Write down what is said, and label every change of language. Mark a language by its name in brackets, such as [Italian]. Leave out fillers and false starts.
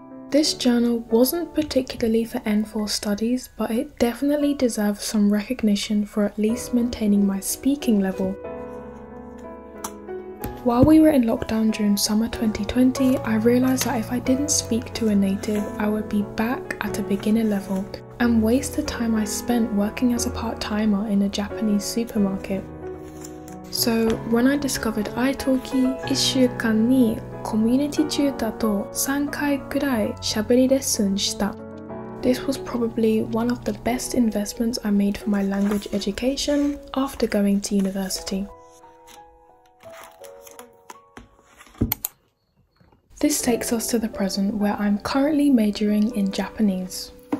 [English] This journal wasn't particularly for N4 studies, but it definitely deserves some recognition for at least maintaining my speaking level. While we were in lockdown during summer 2020, I realised that if I didn't speak to a native, I would be back at a beginner level and waste the time I spent working as a part-timer in a Japanese supermarket. So when I discovered italki, [Japanese] 1週間にコミュニティチューターと3回くらい喋りレッスンした。 [English] This was probably one of the best investments I made for my language education after going to university. This takes us to the present, where I'm currently majoring in Japanese.